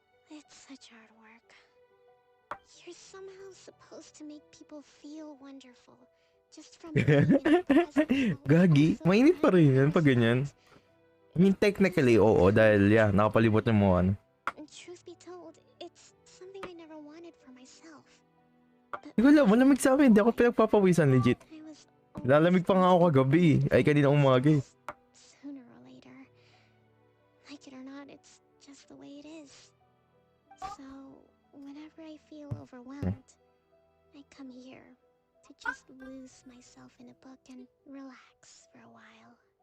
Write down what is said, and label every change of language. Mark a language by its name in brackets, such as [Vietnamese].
[English] It's such hard work. You're somehow supposed to make people feel wonderful, just from being in their presence. [Filipino] Gagi, mainit pa rin yan pag ganyan. [English] I mean, technically, [Filipino] oo, dahil nakapalibot yung mga ano. [English] And truth be told, it's something I never wanted for myself. [Filipino] Hindi ko alam, malamig sa akin, hindi ako pinagpapawisan, legit. Lalamig pa nga ako kagabi, ay kanina umaga eh. [English] Sooner or later, like it or not, it's just the way it is. So, whenever I feel overwhelmed, I come here to just lose myself in a book and relax for a while.